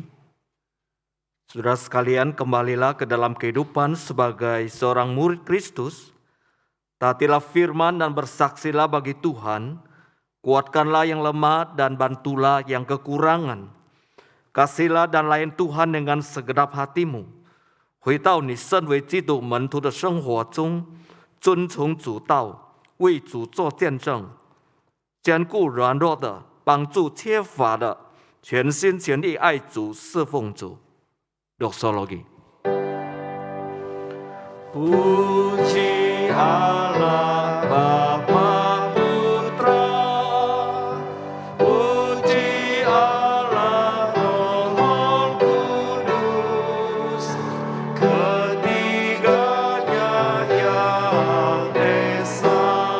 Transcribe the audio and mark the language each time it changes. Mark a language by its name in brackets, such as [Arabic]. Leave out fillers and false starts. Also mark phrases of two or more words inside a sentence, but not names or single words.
[Indonesian] Saudara sekalian, kembalilah ke dalam kehidupan sebagai seorang murid Kristus Taatilah firman dan bersaksilah bagi Tuhan, kuatkanlah yang lemah dan bantulah yang kekurangan. Kasihlah dan layan Tuhan dengan segenap hatimu. [Chinese] 回到你身为基督门徒的生活中，遵从主道，为主做见证，兼顾软弱的，帮助缺乏的，全心全意爱主，侍奉主。Doxologi. [Indonesian] Puji Allah Bapa Putra, puji Allah Roh Kudus, ketiganya yang esa.